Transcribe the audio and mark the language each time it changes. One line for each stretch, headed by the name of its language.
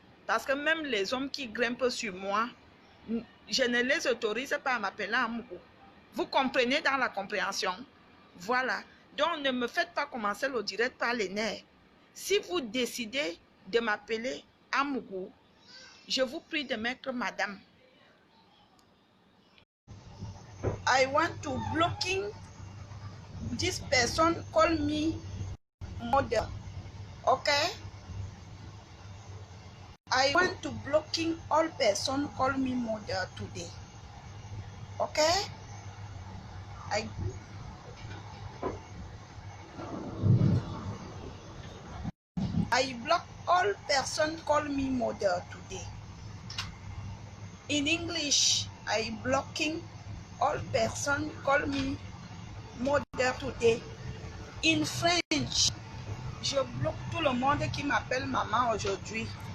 French: Parce que même les hommes qui grimpent sur moi, je ne les autorise pas à m'appeler Amougou. Vous comprenez dans la compréhension? Voilà. Donc, ne me faites pas commencer le direct par les nerfs. Si vous décidez de m'appeler Amougou, je vous prie de mettre Madame.
English: I want to blocking this person call me mother. Okay? I want to blocking all person call me mother today. Okay? I block all person call me mother today. In English, I blocking all person call me mother today. In French,
French: je bloque tout le monde qui m'appelle maman aujourd'hui.